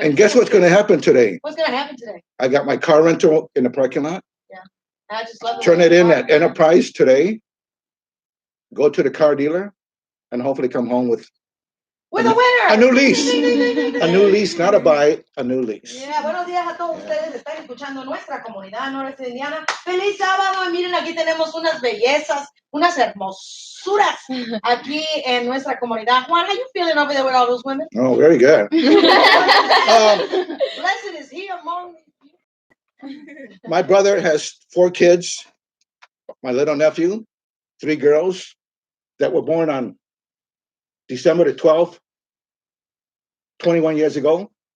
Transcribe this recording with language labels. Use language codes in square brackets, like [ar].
[en] And guess what's going to happen today? What's going to happen today? I got my car rental in the parking lot. Yeah. I just love Turn it in at Enterprise today. Go to the car dealer and hopefully come home with a winner! A new lease. A new lease, not a buy, a new lease. [es] Yeah, buenos días a todos ustedes. Están escuchando Nuestra Comunidad Noreste Indiana. Feliz sábado. Y miren, aquí tenemos unas bellezas, unas hermosuras aquí en nuestra comunidad. [en] Juan, how you feeling over there with all those women? Oh, very good. Blessed is he among you. My brother has 4 kids. My little nephew, 3 girls that were born on December the 12th, 21 years ago.